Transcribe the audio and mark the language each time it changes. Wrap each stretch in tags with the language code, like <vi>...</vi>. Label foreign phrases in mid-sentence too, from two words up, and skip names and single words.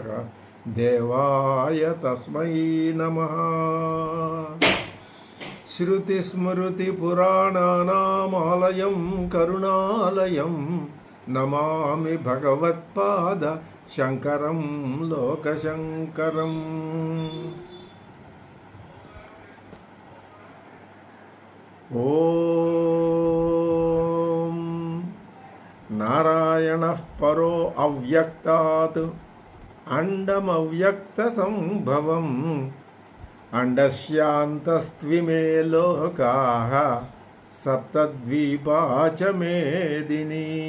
<sa>देवाय तस्मै नमः. श्रुतिस्मृतिपुराणानामालयं करुणालयं नमामि भगवत्पाद शङ्करं लोकशङ्करम्. ఓం నారాయణః పరో అవ్యక్తాత్ అండమవ్యక్తసంభవం అండస్యాంతస్త్విమే లోకాః సప్తద్వీపా చ మేదినీ.</sa>